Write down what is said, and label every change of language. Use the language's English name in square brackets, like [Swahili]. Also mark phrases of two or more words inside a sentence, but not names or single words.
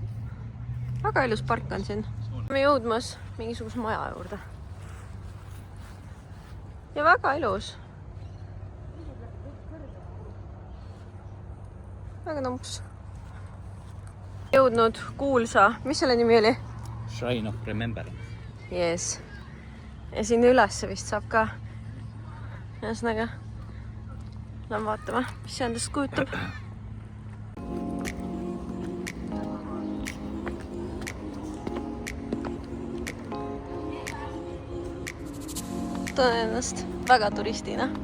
[Estonian] Väga ilus park on siin. Me jõudmas mingisuguse maja juurde. Ja väga ilus. Väga numps. Jõudnud kuulsa, mis selle nimi oli? Shrine of Remembrance. Yes. Ja siin ülesse vist saab ka. Ühesõnaga, lähen vaatama, mis see endast kujutab. Tunnen ennast väga turistina.